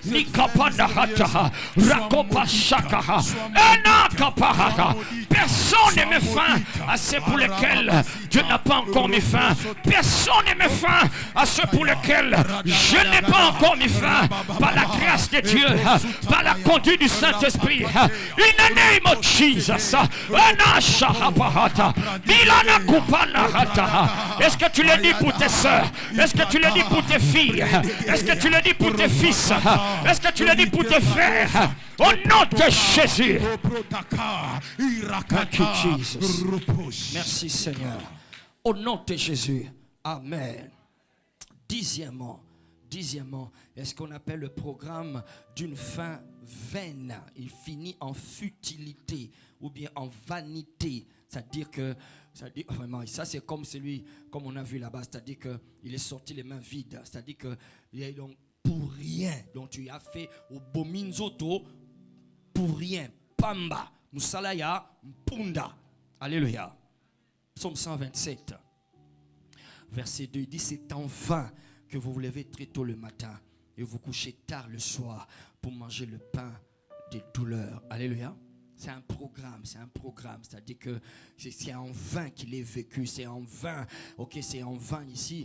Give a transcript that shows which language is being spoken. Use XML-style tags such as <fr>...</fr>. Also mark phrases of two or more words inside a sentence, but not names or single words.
<fr>Personne ne met fin à ceux pour lesquels Dieu n'a pas encore mis fin. Personne ne met fin à ceux pour lesquels je n'ai pas encore mis fin. Par la grâce de Dieu, par la conduite du Saint-Esprit.</fr> <en>In the name of Jesus.</en> <fr>Est-ce que tu le dis pour tes soeurs? Est-ce que tu le dis pour tes filles? Est-ce que tu le dis pour tes fils? Est-ce que tu le dis pour tes frères? Au nom de Jésus.</fr> <en>Thank you, Jesus.</en> <fr>Merci Seigneur. Au nom de Jésus. Amen. Dixièmement, est ce qu'on appelle le programme d'une fin vaine. Il finit en futilité ou bien en vanité. C'est-à-dire que, vraiment, ça c'est comme celui, comme on a vu là-bas, c'est-à-dire qu'il est sorti les mains vides. C'est-à-dire que, donc, pour rien. Donc tu as fait au bominzoto pour rien.</fr> <ln>Pamba, musalaya, mpunda.</ln> <fr>Alléluia. Psaume 127, verset 2, il dit, c'est en vain que vous vous levez très tôt le matin et vous couchez tard le soir pour manger le pain des douleurs. Alléluia. C'est un programme, c'est-à-dire que c'est en vain qu'il est vécu, c'est en vain, ok, c'est en vain ici.</fr>